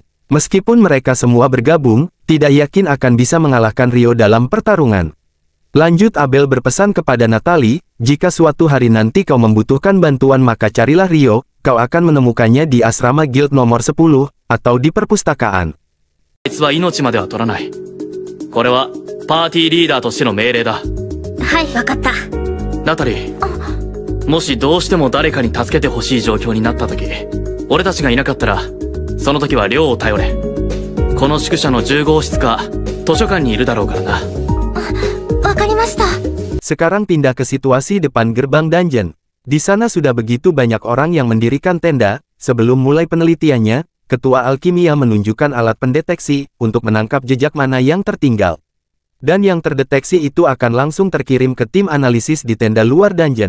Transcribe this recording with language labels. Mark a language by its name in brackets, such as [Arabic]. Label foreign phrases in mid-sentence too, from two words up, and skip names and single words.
[Indonesian] Meskipun mereka semua bergabung, tidak yakin akan bisa mengalahkan Ryo dalam pertarungan. Lanjut Abel berpesan kepada Natalie, jika suatu hari nanti kau membutuhkan bantuan maka carilah Ryo, kau akan menemukannya di asrama guild nomor 10, atau di perpustakaan. [Japanese] あいつは命までは取らない。これはパーティーリーダーとしての命令だ。はい、わかった。ナタリー、もしどうしても誰かに助けてほしい状況になった時、俺たちがいなかったら、その時は亮を頼れ。この宿舎の10号室か図書館にいるだろうからな。わかりました。 [Indonesian] Sekarang pindah ke situasi depan gerbang dungeon. Di sana sudah begitu banyak orang yang mendirikan tenda. Sebelum mulai penelitiannya, ketua alkimia menunjukkan alat pendeteksi untuk menangkap jejak mana yang tertinggal. Dan yang terdeteksi itu akan langsung terkirim ke tim analisis di tenda luar dungeon.